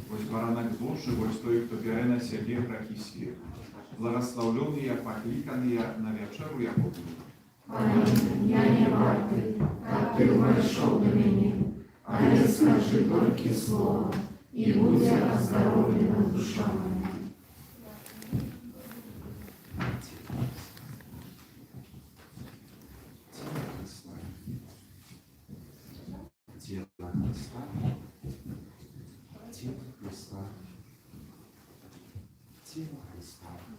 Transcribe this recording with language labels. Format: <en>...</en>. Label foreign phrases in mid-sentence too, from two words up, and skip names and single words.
<be>баранок Божий, вось той, хто бярэ на сябе грахі свет. Благословленыя, пакліканыя на вячэру яго будуть. Я не варты, каб ты ўвайшоў да мяне, але скажы толькі слова, і будзе аздароўлена душа моя.</be> <ru>Тело Христа, тело Христа, тело Христа,</ru>